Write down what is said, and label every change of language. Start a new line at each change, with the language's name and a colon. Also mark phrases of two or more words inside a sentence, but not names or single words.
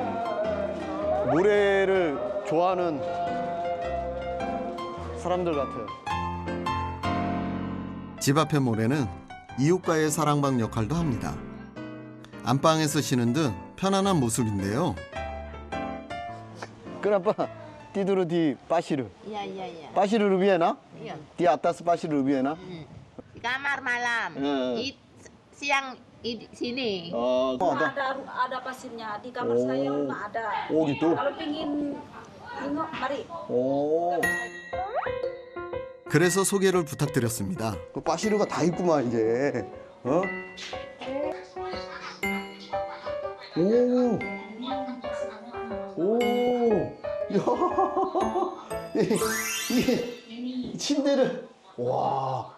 Korean: 모래를 좋아하는 사람들 같아요. 집 앞의 모래는 이웃과의 사랑방 역할도 합니다. 안방에서 쉬는 듯 편안한 모습인데요.
Indonesian: Kenapa tidur di pasir? Iya, iya, iya. Pasir Rubiana? Iya. Di atas pasir Rubiana? Di kamar malam. Siang di sini. Oh, Ada pasirnya di kamar saya rumah ada. Oh gitu. Kalau pingin tengok mari. 오,
Korean: 그래서 소개를 부탁드렸습니다. 그 파시르가 다 있구만 이제. 어? 오, 오, 야, 이게 침대를 와,